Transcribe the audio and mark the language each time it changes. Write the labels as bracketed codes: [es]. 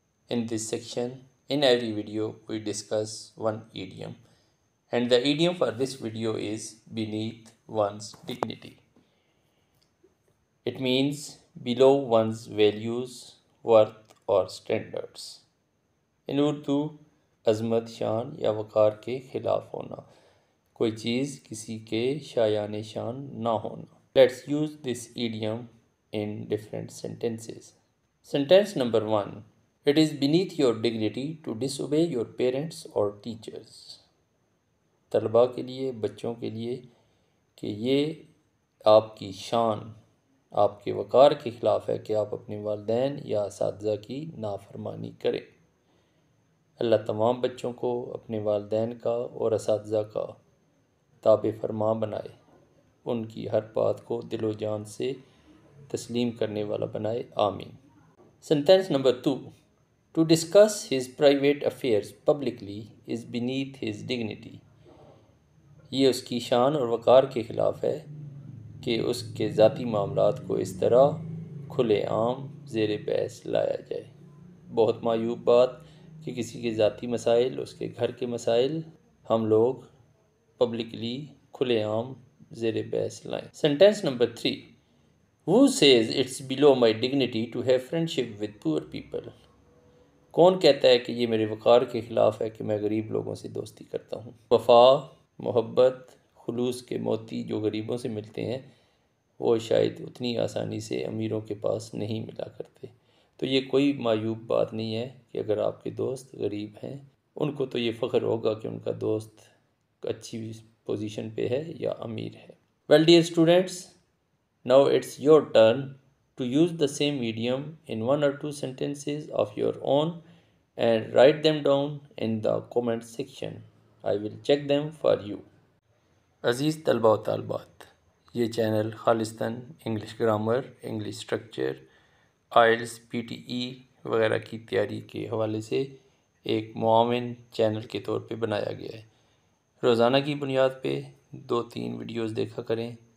[en] In this section, in every video, we discuss one idiom. And the idiom for this video is beneath one's dignity. It means below one's values, worth or standards. In Urdu, [ur] عظمت شان یا وقار کے خلاف ہونا. کوئی چیز کسی کے شایان شان نہ ہونا. [en] Let's use this idiom in different sentences. Sentence number 1. It is beneath your dignity to disobey your parents or teachers. [ur] طلباء کے لیے، بچوں کے لیے کہ یہ آپ کی شان، آپ کے وقار کے خلاف ہے کہ آپ اپنے والدین یا اساتذہ کی نافرمانی کریں. اللہ تمام بچوں کو اپنے والدین کا اور اساتذہ کا تابع فرما بنائے، ان کی ہر بات کو دل و جان سے تسلیم کرنے والا بنائے، آمین. [en] Sentence number 2. To discuss his private affairs publicly is beneath his dignity. [ur] یہ اس کی شان اور وقار کے خلاف ہے کہ اس کے ذاتی معاملات کو اس طرح کھلے عام زیر بحث لایا جائے. بہت معیوب بات کہ کسی کے ذاتی مسائل، اس کے گھر کے مسائل ہم لوگ پبلکلی کھلے عام زیر بحث لائیں. [en] Sentence number 3. Who says it's below my dignity to have friendship with poor people? [ur] کون کہتا ہے کہ یہ میرے وقار کے خلاف ہے کہ میں غریب لوگوں سے دوستی کرتا ہوں؟ وفا، محبت، خلوص کے موتی جو غریبوں سے ملتے ہیں وہ شاید اتنی آسانی سے امیروں کے پاس نہیں ملا کرتے. تو یہ کوئی معیوب بات نہیں ہے کہ اگر آپ کے دوست غریب ہیں، ان کو تو یہ فخر ہوگا کہ ان کا دوست اچھی پوزیشن پہ ہے یا امیر ہے. [en] Well, dear students, now it's your turn to use the same idiom in one or two sentences of your own and write them down in the comment section. I will check them for you. [ur] عزیز طلبہ و طالبات، یہ channel خالصتاً English grammar, English structure, oils, PTE وغیرہ کی تیاری کے حوالے سے ایک معاون چینل کے طور پہ بنایا گیا ہے. روزانہ کی بنیاد پہ 2-3 ویڈیوز دیکھا کریں.